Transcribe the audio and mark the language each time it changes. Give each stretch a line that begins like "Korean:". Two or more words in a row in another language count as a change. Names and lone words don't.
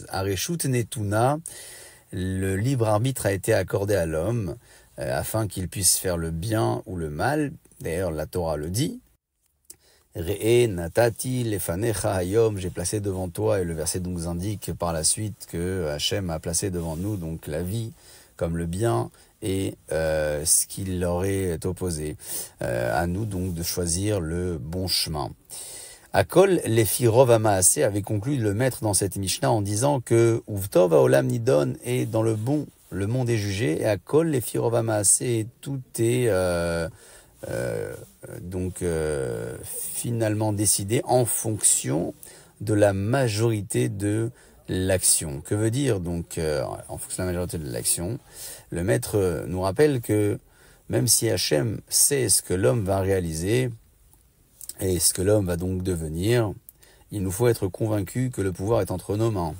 Hebrew: הרשות נתונה,
French: le libre arbitre a été accordé à l'homme afin qu'il puisse faire le bien ou le mal. D'ailleurs, la Torah le dit.
Hebrew: ראה נתתי לפניך היום,
French: j'ai placé devant toi, et le verset donc indique par la suite que Hachem a placé devant nous donc la vie comme le bien et ce qui leur est opposé. À nous donc de choisir le bon chemin.
Hebrew: הכל לפי רוב המעשה
French: avait conclu le maître dans cette Mishnah en disant que
Hebrew: ובטוב העולם נידון
French: est dans le bon, le monde est jugé, et
Hebrew: הכל לפי רוב המעשה
French: tout est finalement décidé en fonction de la majorité de l'action. Que veut dire donc en fonction de la majorité de l'action? Le maître nous rappelle que même si Hachem sait ce que l'homme va réaliser et ce que l'homme va donc devenir, il nous faut être convaincu que le pouvoir est entre nos mains.